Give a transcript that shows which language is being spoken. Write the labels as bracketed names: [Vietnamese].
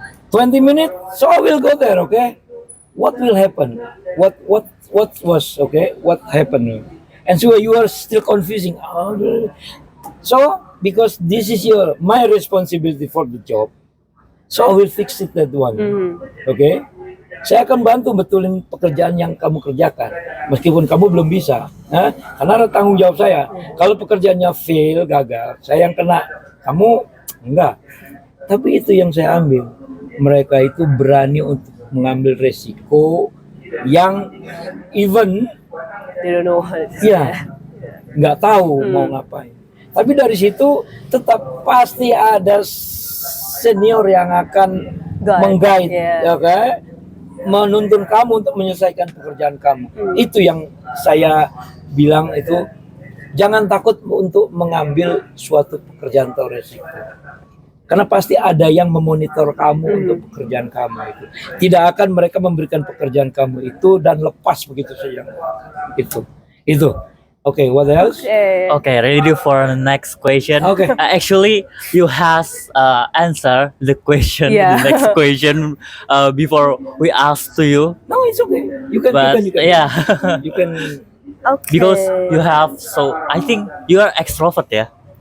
[English] 20 minutes, so I will go there, okay? What will happen? What was, okay? What happened? And so you are still confusing. So because this is my responsibility for the job, so I will fix it that one. Okay? [Indonesian] Saya akan bantu betulin pekerjaan yang kamu kerjakan, meskipun kamu belum bisa. Nah, karena ada tanggung jawab saya. Kalau pekerjaannya fail, gagal, saya yang kena, kamu enggak. Tapi itu yang saya ambil. Mereka itu berani untuk mengambil resiko yang even [English] They don't know what. [Indonesian] ya nggak tahu mau ngapain. Tapi dari situ tetap pasti ada senior yang akan [English] Guide, [Indonesian] meng-guide, [English] yeah. [Indonesian] ya kan? Menuntun kamu untuk menyelesaikan pekerjaan kamu. Itu yang saya bilang itu, jangan takut untuk mengambil suatu pekerjaan atau resiko. Karena pasti ada yang memonitor kamu untuk pekerjaan kamu itu. Tidak akan mereka memberikan pekerjaan kamu itu dan lepas begitu saja. [English] Itu. Okay, what else? Okay. Okay, ready for the next question. Okay. Actually, you has answer the question, Yeah. the next question before we ask to you. No, it's okay. You can. But yeah, You can. Okay. because you have I think you are extrovert, yeah.